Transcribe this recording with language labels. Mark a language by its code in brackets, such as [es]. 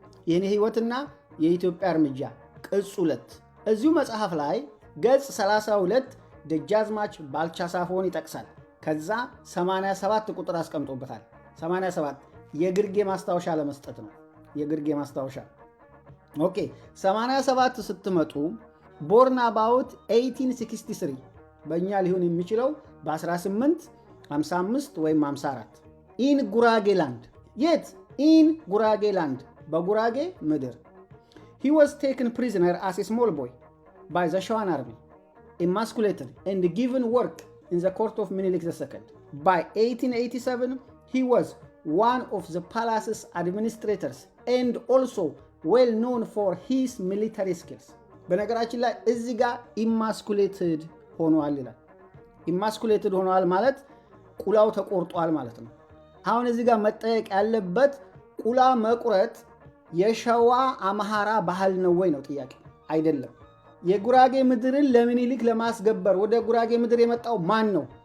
[am] የኔ ህይወትና የኢትዮጵያ እርምጃ ቅጽ 2 እዚሁ መጽሐፍ ላይ ገጽ 32 ደጃዝማች ባልቻ ሳፎን ይጠቅሳል። ከዛ 87 ቁጥር አስቀምጦበታል። 87 የግርጌ ማስታወሻ ለመስጠት ነው። የግርጌ ማስታወሻ ኦኬ። 87 ስትመጡ [en] ቦርን አባውት 1863 [am] በእኛ ሊሆን የሚችለው በ1855 ወይም 54 [en] ኢን ጉራጌላንድ። [am] የት? [en] ኢን ጉራጌላንድ፣ [am] በጉራጌ ምድር። [en] he was taken prisoner as a small boy by the Shawan army, emasculated and given work in the court of Minilik II. By 1887 he was one of the palace's administrators and also well known for his military skills. [am] በነገራችን ላይ እዚህ ጋር ኢማስኩሌትድ ሆኗል ይላል። ኢማስኩሌትድ ሆኗል ማለት ቁላው ተቆርጧል ማለት ነው። አሁን እዚህ ጋር መጠየቅ ያለበት ቁላ መቁረጥ የሸዋ አማራ ባህል ነው ወይ ነው ጥያቄ። አይደለም። የጉራጌ ምድርን ለምኒልክ ለማስገበር ወደ ጉራጌ ምድር የመጣው ማን ነው?